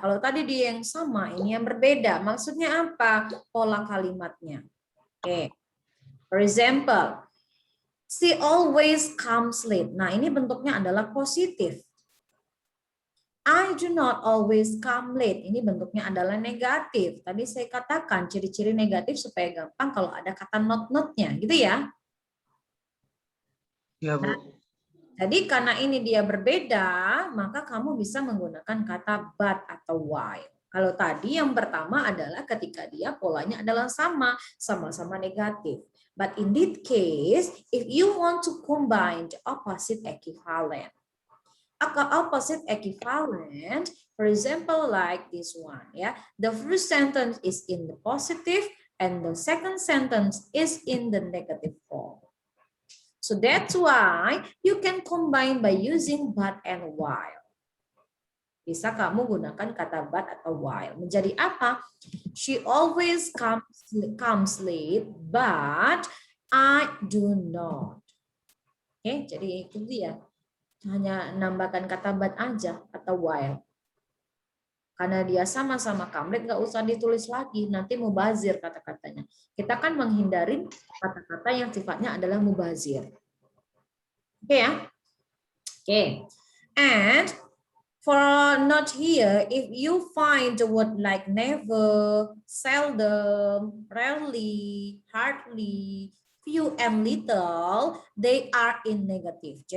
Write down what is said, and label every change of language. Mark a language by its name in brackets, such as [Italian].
[Indonesian] Kalau tadi dia yang sama, ini yang berbeda. Maksudnya apa? Pola kalimatnya. Oke. [English] For example, she always comes late. [Indonesian] Nah, ini bentuknya adalah positif. [English] I do not always come late. [Indonesian] Ini bentuknya adalah negatif. Tadi saya katakan ciri-ciri negatif supaya gampang kalau ada kata not-notnya, gitu ya. Ya, Nah, Bu. jadi karena ini dia berbeda, maka kamu bisa menggunakan kata but atau while. Kalau tadi yang pertama adalah ketika dia polanya adalah sama-sama negatif. [English] But in this case, if you want to combine the opposite equivalent, for example, like this one, yeah, the first sentence is in the positive and the second sentence is in the negative form. So that's why you can combine by using but and while. [Indonesian] Bisa kamu gunakan kata but atau while. Menjadi apa? [English] She always comes late, but I do not. [Indonesian] Oke, jadi itu dia. Hanya nambahkan kata but aja atau while. Karena dia sama-sama come late, nggak usah ditulis lagi. Nanti mubazir kata-katanya. Kita kan menghindari kata-kata yang sifatnya adalah mubazir. Oke ya. Oke. [English] And for not here, if you find the word like never, seldom, rarely, hardly, few, and little, they are in negative.